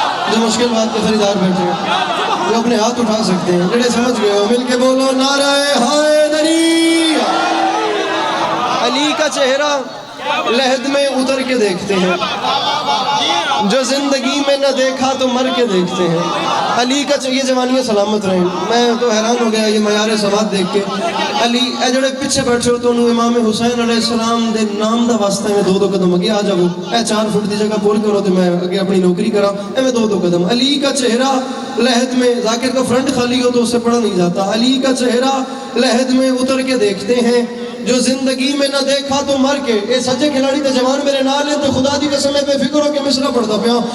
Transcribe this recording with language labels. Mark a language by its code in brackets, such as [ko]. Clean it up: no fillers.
[ur] جو مشکل بات کے خریدار بیٹھے ہیں، جو اپنے ہاتھ اٹھا سکتے ہیں، جڑے سمجھ گئے ہو مل کے بولو نعرہ حیدری. علی کا چہرہ لحد میں اتر کے دیکھتے ہیں، جو زندگی میں نہ دیکھا تو مر کے دیکھتے ہیں. علی کا یہ جوانیاں سلامت رہیں. میں تو حیران ہو گیا یہ معیار سماعت دیکھ کے. [pa] علی اے جڑے پیچھے بیٹھے ہو تو انہوں امام حسین علیہ السلام دے نام دا واسطہ میں 2 قدم اگے آ جاؤ. اے 4 فٹ دی جگہ پور کرو تو میں اگے اپنی نوکری کرا. اے میں 2 قدم. [ur] علی کا چہرہ لحد میں، ذاکر کا فرنٹ خالی ہو تو اس سے پڑھا نہیں جاتا. علی کا چہرہ لحد میں اتر کے دیکھتے ہیں، جو زندگی میں نہ دیکھا تو مر کے. [pa] اے سچے کھلاڑی تے جوان میرے نال ہیں تو خدا دی قسم ہے بے فکر ہو کے مصرع پڑھتا پیا.